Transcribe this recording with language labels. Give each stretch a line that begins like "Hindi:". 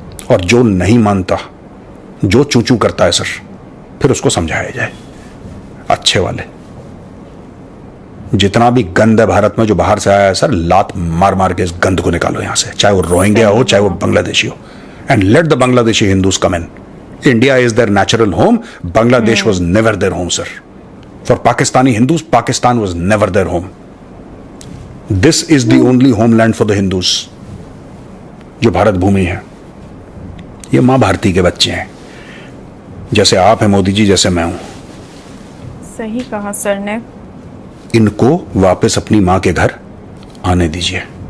Hindi: और जो नहीं मानता, जो चूचू करता है सर, फिर उसको समझाया जाए, अच्छे वाले। जितना भी गंद है भारत में जो बाहर से आया है सर, लात मार मार के इस गंद को निकालो यहां से, चाहे वो रोहिंग्या हो, चाहे वो बांग्लादेशी हो।
English: And let the Bangladeshi Hindus come in. India is their natural home. Bangladesh was never their home, sir. For Pakistani Hindus, Pakistan was never their home. This is the only homeland for the Hindus.
Hindi: जो भारत भूमि है, ये माँ भारती के बच्चे हैं, जैसे आप हैं मोदी जी, जैसे मैं हूं। सही कहा सर ने। इनको वापस अपनी माँ के घर आने दीजिए।